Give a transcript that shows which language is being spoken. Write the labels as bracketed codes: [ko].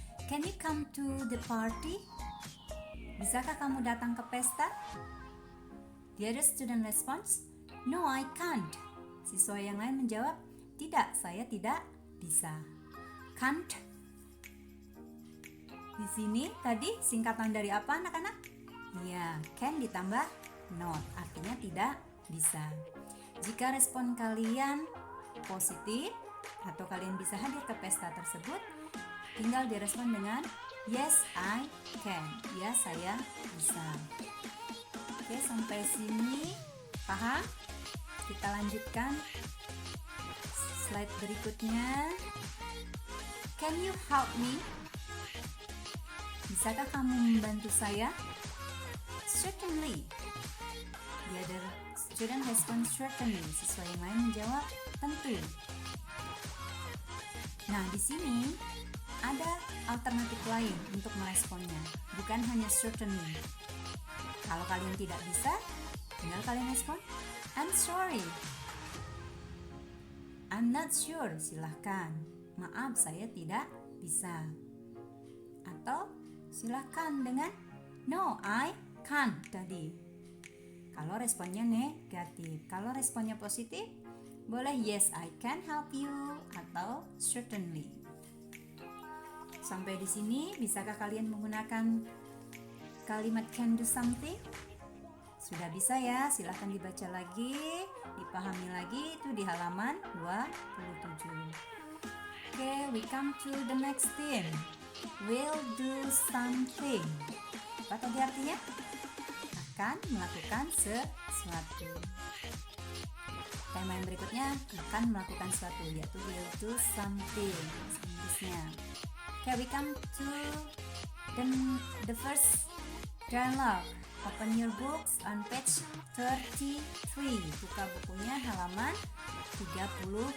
[en] Can you come to the party? [id] Bisakah kamu datang ke pesta? [en] The other student responds, no, I can't. [id] Siswa yang lain menjawab, tidak, saya tidak bisa. Can't. Di sini tadi singkatan dari apa anak-anak? Ya, can ditambah not, artinya tidak bisa. Jika respon kalian positif atau kalian bisa hadir ke pesta tersebut, tinggal direspon dengan [en] yes, I can. [id] Ya, saya bisa. Oke, sampai sini paham? Kita lanjutkan slide berikutnya. [en] Can you help me? [id] Bisakah kamu membantu saya? [en] Certainly. The other student responds certainly. [id] Siswa yang lain menjawab tentu. Nah, di sini ada alternatif lain untuk meresponnya, bukan hanya certainly. Kalau kalian tidak bisa, tinggal kalian respon [en] I'm sorry. I'm not sure. [id] Silahkan. Maaf, saya tidak bisa. Atau silahkan dengan [en] no, I can't [id] tadi. kalau responnya negatif. Kalau responnya positif, boleh [en] yes, I can help you [id] atau certainly. Sampai di sini, bisakah kalian menggunakan kalimat [en] can do something? [id] Sudah bisa ya, silahkan dibaca lagi, dipahami lagi, itu di halaman 27. [en] Oke, we come to the next theme. Will do something. [id] Apa tadi artinya? Akan melakukan sesuatu. Tema yang berikutnya akan melakukan sesuatu, yaitu [en] will do something. [id] Inggrisnya. [en] Okay, we come to the first dialogue. Open your books on page 33. [id] Buka bukunya halaman 33.